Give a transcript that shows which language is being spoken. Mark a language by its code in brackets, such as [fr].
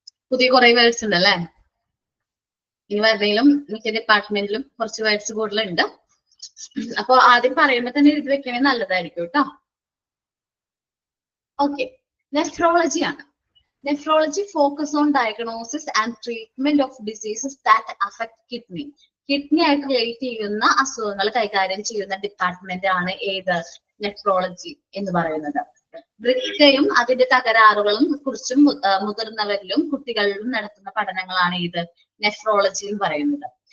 [ml] പുതിയ കുറെ വേർഡ്സ് ഉണ്ട് അല്ലെ? ഇനി വരുന്നതിലും മിക്ക ഡിപ്പാർട്ട്മെന്റിലും കുറച്ച് വേർഡ്സ് കൂടുതലുണ്ട്. അപ്പൊ ആദ്യം പറയുമ്പോൾ തന്നെ എഴുതി വെക്കണേ നല്ലതായിരിക്കും കേട്ടോ. ഓക്കെ, നെഫ്രോളജി ആണ്. [en] Nephrology focus on diagnosis and treatment of diseases that affect kidney. [ml] Kidney ആയിട്ട് റിലേറ്റ് ചെയ്യുന്ന അസുഖങ്ങൾ കൈകാര്യം ചെയ്യുന്ന ഡിപ്പാർട്ട്മെന്റ് ആണ് ഏത്? നെഫ്രോളജി എന്ന് പറയുന്നത്. വൃക്കയും അതിന്റെ തകരാറുകളും കുറിച്ചും മുതിർന്നവരിലും കുട്ടികളിലും നടത്തുന്ന പഠനങ്ങളാണ് ഏത്? നെഫ്രോളജി എന്ന് പറയുന്നത്.